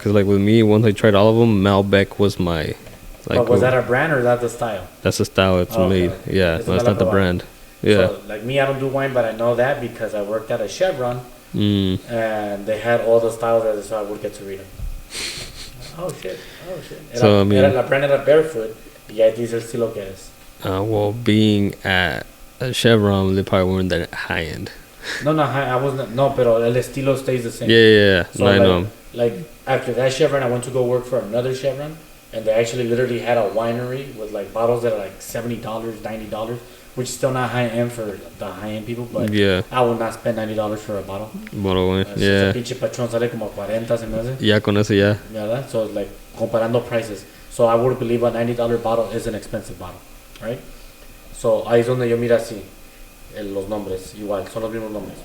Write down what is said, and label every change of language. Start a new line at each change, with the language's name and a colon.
English: Cause like with me, once I tried all of them, Malbec was my. Like, but was that a brand or is that the style? That's the style it's made. Okay. Yeah, no, it's not the brand. Yeah. So, like me, I don't do wine, but I know that because I worked at a Chevron, and they had all the styles there, so I would get to read them. Oh shit! So I mean,
Spanish: la brand era Barefoot, y ahí dice el estilo que es.
English: well, being at a Chevron, they probably weren't that high end. No, I wasn't.
Spanish: No, pero el estilo
English: stays the same. Yeah. So I know. Like after that Chevron, I went to go work for another Chevron, and they actually literally had a winery with like bottles that are like $70, $90, which is still not high end for the high end people. But Yeah. I would not spend $90 for a bottle. Bottle wine. Yeah.
Spanish: Pinche patrón sale como 40 se me hace. Ya con eso ya.
English: ¿Verdad? So like comparando prices. So I would believe a $90 bottle is an expensive bottle, right?
Spanish: So ahí es donde yo mira así los nombres, igual, son los mismos nombres.